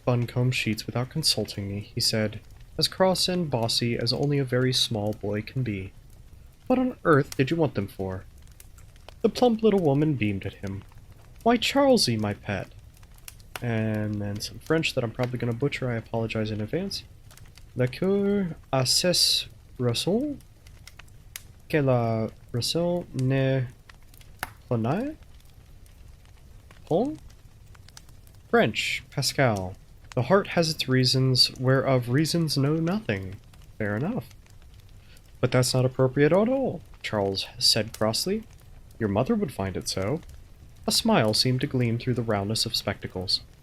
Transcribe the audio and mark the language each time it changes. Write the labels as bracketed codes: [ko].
[en] Buncombe's sheets without consulting me, he said, as cross and bossy as only a very small boy can be. What on earth did you want them for? The plump little woman beamed at him. Why, Charlesy, my pet. And then some French that I'm probably going to butcher. I apologize in advance. [fr] La cour a ces raisons que la raison ne connaît point? [en] French, Pascal. The heart has its reasons, whereof reasons know nothing. Fair enough. But that's not appropriate at all, Charles said crossly. Your mother would find it so. A smile seemed to gleam through the roundness of spectacles.